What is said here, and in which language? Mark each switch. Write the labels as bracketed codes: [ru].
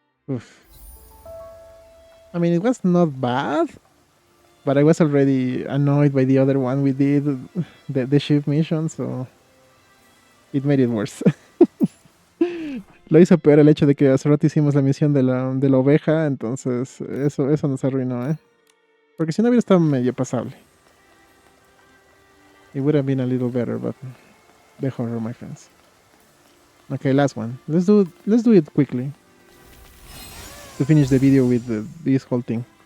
[en] Oof. I mean, it was not bad, but I was already annoyed by the other one we did, the ship mission, so it made it worse. [es] Lo hizo peor el hecho de que hace rato hicimos la misión de la oveja, entonces eso nos arruinó, ¿eh? Porque si no hubiera estado medio pasable. [en] It would have been a little better, but the horror, my friends. Okay, last one. Let's do it quickly to finish the video with this whole thing.